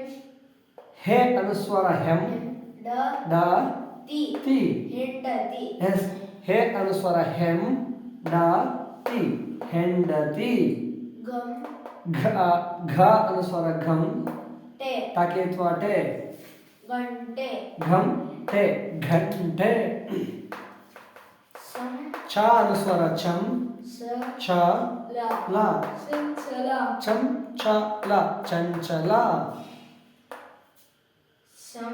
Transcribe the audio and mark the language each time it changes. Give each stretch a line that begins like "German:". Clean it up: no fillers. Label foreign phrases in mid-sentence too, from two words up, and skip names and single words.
Kannada: ಹೇ ಅನುಸ್ವಾರ ಹೆಂ ಡ ಡ ತಿ ತಿ ಹೆಂಡತಿ ಎಸ್ ಹೇ ಅನುಸ್ವಾರ ಹೆಂ ಡ ತಿ ಹೆಂಡತಿ ಗಂ ಘ ಅನುಸ್ವಾರ ಘಂ ಟೆ ತಾಕೆ ಅಥವಾ ಟೆ ಗಂಟೆ ಘಂ ಟೆ ಘಂಟೆ ಸಂ ಛ ಅನುಸ್ವಾರ ಛಂ ಸ ಛ ಲ ಲ ಸಂಚಲ ಚಂ ಛ ಲ ಚಂಚಲ ಸಂ